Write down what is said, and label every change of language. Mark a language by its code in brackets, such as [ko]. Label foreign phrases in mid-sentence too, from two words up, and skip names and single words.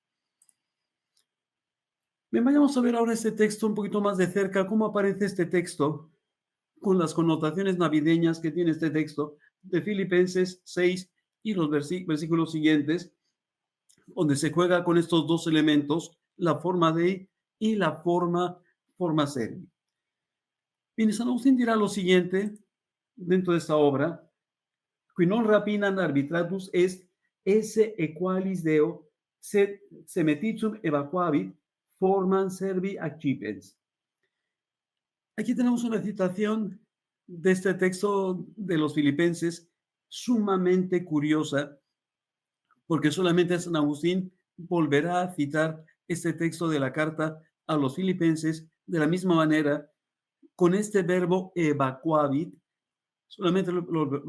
[es] Bien, vayamos a ver ahora este texto un poquito más de cerca, cómo aparece este texto con las connotaciones navideñas que tiene este texto de Filipenses 6 y los versículos siguientes, donde se juega con estos dos elementos, la [la] forma Dei [es] y la [la] forma Servi. [es] Bien, San Agustín dirá lo siguiente dentro de esta obra: [la] qui non rapinam arbitratus est esse equalis Deo sed semetitum evacuavit formam servi accipens. [es] Aquí tenemos una citación de este texto de los Filipenses sumamente curiosa, porque solamente San Agustín volverá a citar este texto de la carta a los Filipenses de la misma manera, con este verbo evacuavit, solamente lo